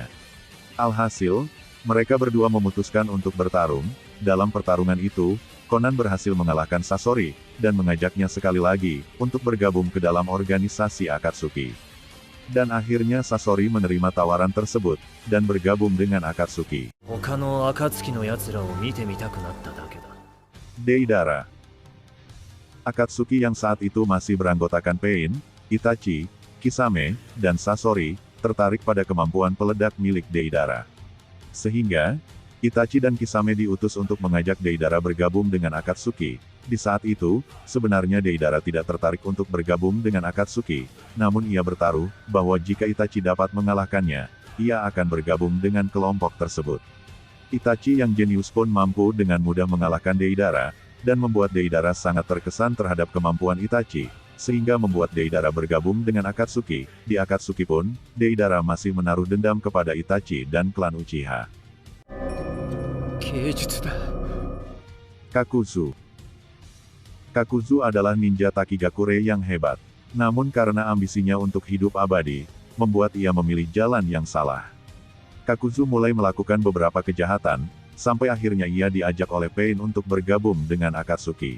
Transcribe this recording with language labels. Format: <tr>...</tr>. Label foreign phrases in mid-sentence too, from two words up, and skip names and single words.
<id>Alhasil, mereka berdua memutuskan untuk bertarung. Dalam pertarungan itu, Conan berhasil mengalahkan Sasori, dan mengajaknya sekali lagi, untuk bergabung ke dalam organisasi Akatsuki. Dan akhirnya Sasori menerima tawaran tersebut, dan bergabung dengan Akatsuki.</id> <ja>他の暁の奴らを見てみたくなっただけだ。</ja> <id>Deidara. Akatsuki yang saat itu masih beranggotakan Pain, Itachi, Kisame, dan Sasori, tertarik pada kemampuan peledak milik Deidara. Sehingga, Itachi dan Kisame diutus untuk mengajak Deidara bergabung dengan Akatsuki. Di saat itu, sebenarnya Deidara tidak tertarik untuk bergabung dengan Akatsuki, namun ia bertaruh, bahwa jika Itachi dapat mengalahkannya, ia akan bergabung dengan kelompok tersebut. Itachi yang jenius pun mampu dengan mudah mengalahkan Deidara, dan membuat Deidara sangat terkesan terhadap kemampuan Itachi, sehingga membuat Deidara bergabung dengan Akatsuki. Di Akatsuki pun, Deidara masih menaruh dendam kepada Itachi dan klan Uchiha.</id> <ja>芸術だ。</ja> <id>Kakuzu. Kakuzu adalah ninja Takigakure yang hebat. Namun karena ambisinya untuk hidup abadi, membuat ia memilih jalan yang salah. Kakuzu mulai melakukan beberapa kejahatan, sampai akhirnya ia diajak oleh Pain untuk bergabung dengan Akatsuki.</id>